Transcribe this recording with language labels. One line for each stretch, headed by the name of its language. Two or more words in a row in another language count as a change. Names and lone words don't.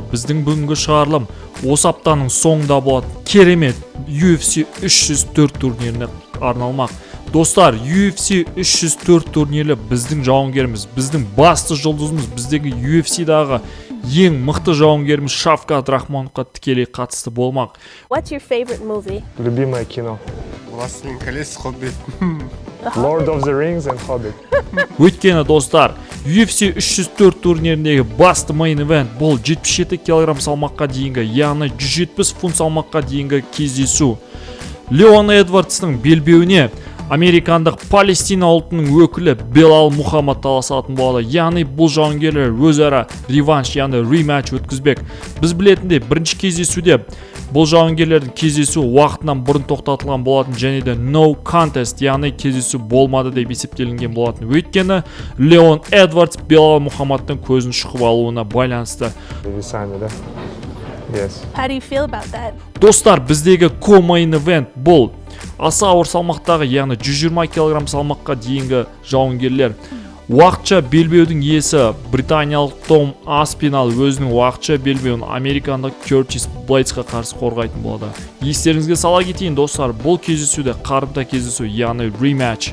Kazakh: Біздің бүгінгі шығарылым осы аптаның соңында болады. Керемет UFC 304 турниріне арналмақ. Достар, UFC 304 турнирі біздің жауынгеріміз, біздің басты жұлдызымыз, біздегі UFC-дағы ең мықты жауынгеріміз Шавкат Рахмоновқа тікелей қатысты болмақ.
English: What's your favorite movie?
Russian: Любимое кино. Властелин колец, Хоббит.
English: Lord of the Rings and Hobbit.
Kazakh: Өйткені достар, UFC 304 турниріндегі басты
English: main event
Kazakh: бұл 77 кг салмаққа дейінгі, яғни 170 фунт салмаққа дейінгі кездесу. Леон Эдвардстың белбеуіне американдық Палестина ұлтының өкілі Белал Мухаммад таласатын болады. Яғни бұл жауынгерлер өзара реванш, яғни рематч өткізбек. Біз білетіндей, бірінші кездесуде бұл жауынгерлердің кездесу уақытынан бұрын тоқтатылған болатын, және де
English: no contest,
Kazakh: яғни кездесу болмады деп есептелінген болатын. Өйткені Леон Эдвардс Белал Мухаммадтың көзін шұқып алуына байланысты.
Russian: Весами, да?
English: Yes. How do you feel about that?
Kazakh: Достар, біздегі
English: co-main event
Kazakh: бұл аса ауыр салмақтағы, яғни 120 кг салмаққа дейінгі жауынгерлер. Уақытша белбеудің иесі британиялық Том Аспинал өзінің уақытша белбеуін американдық Кертис Блейдсқа қарсы қорғайтын болады. Естеріңізге сала кетейін достар, бұл кездесуде қарымта кездесу, яғни рематч.